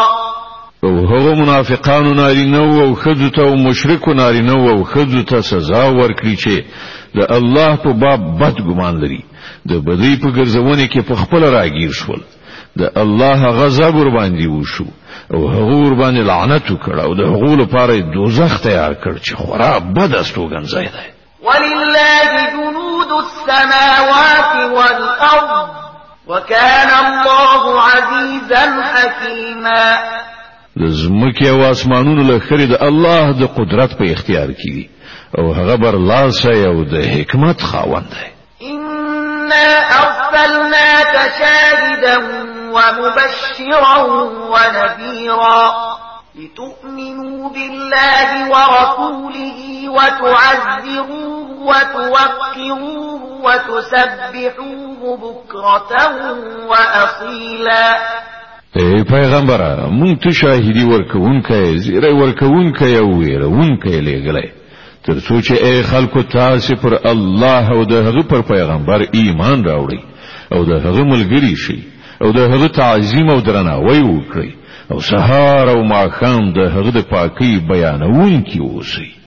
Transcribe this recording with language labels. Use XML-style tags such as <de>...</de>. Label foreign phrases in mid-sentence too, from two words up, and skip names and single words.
<ps>او هغه منافقانو نارینه او ښځو ته او مشرکو نارینه او ښځو ته سزا ورکړي چې د الله په باب بد ګمان لري د بدی په ګرځونه کې په خپل راګیر شول. د الله غضب ور باندې وشو او هغه ور باندې لعنت وکړ او د هغو لپاره دوزخ تیار کړ چې خورا بد استوګنځای دی.</ps> <ar>ولله جنود السماوات والأرض وكان الله عزيزا حكيما.</ar> <ps>د زمکې او اسمانونو لخرې د الله د قدرت په اختیار کې دي او هغه برلاسی او د حکمت خاوند دی.</ps> <ar>إنا أرسلناك شاهدا ومبشرا ونذيرا لتؤمنوا بالله ورسوله وتعزروه وتوقروه وتسبحوه بكرة وأصيلا.</ar> <ps>ای پیغمبره مونږ ته شاهدی ورکوونکی زیری ورکوونکی او ویرونکی لېږلی ترڅو چې ای خلکو تاسو پر الله او د هغه پر پیغمبر ایمان راوړئ او د هغه ملګری شئ او د هغه تعظیم او درناوی وکړئ او سهار او ماښام د هغه د پاکۍ بیانونکي اوسئ.</ps>